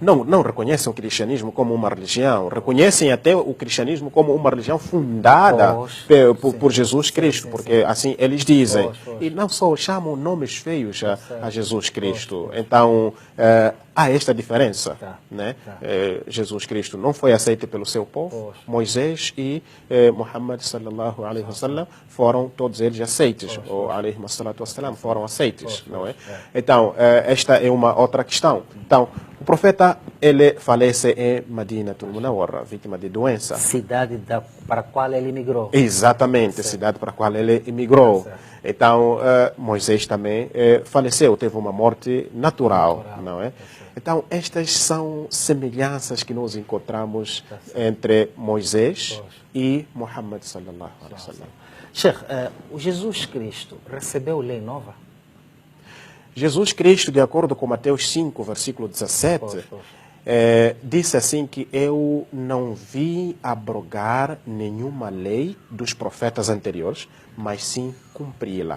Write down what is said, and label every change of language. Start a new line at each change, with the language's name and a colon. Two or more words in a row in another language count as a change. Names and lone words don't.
Portuguese: Não reconhecem o cristianismo como uma religião, reconhecem até o cristianismo como uma religião fundada Poxa, por Jesus Cristo, porque assim eles dizem. Poxa. E não só chamam nomes feios a Jesus Cristo. Então, há esta diferença. Tá, Né? tá. Jesus Cristo não foi aceito pelo seu povo, Poxa. Moisés e Muhammad
Arabic: صلى الله عليه وسلم
Portuguese: foram todos eles aceitos, ou
Arabic: عليه الصلاة والسلام,
Portuguese: foram aceitos, não é? Então, esta é uma outra questão. Então, o profeta, ele falece em Madinatul Munawwara, vítima de doença. Cidade para a qual ele migrou. Exatamente, a cidade para a qual ele emigrou. Certo. Então, Moisés também faleceu, teve uma morte natural, não é? Então, estas são semelhanças que nós encontramos entre Moisés e Muhammad
Arabic: صلى الله عليه وسلم.
Portuguese: Sheikh, o Jesus Cristo recebeu lei nova? Jesus Cristo, de acordo com Mateus 5, versículo 17, Poxa. disse assim que eu não vi abrogar nenhuma lei dos profetas anteriores, mas sim cumpri-la.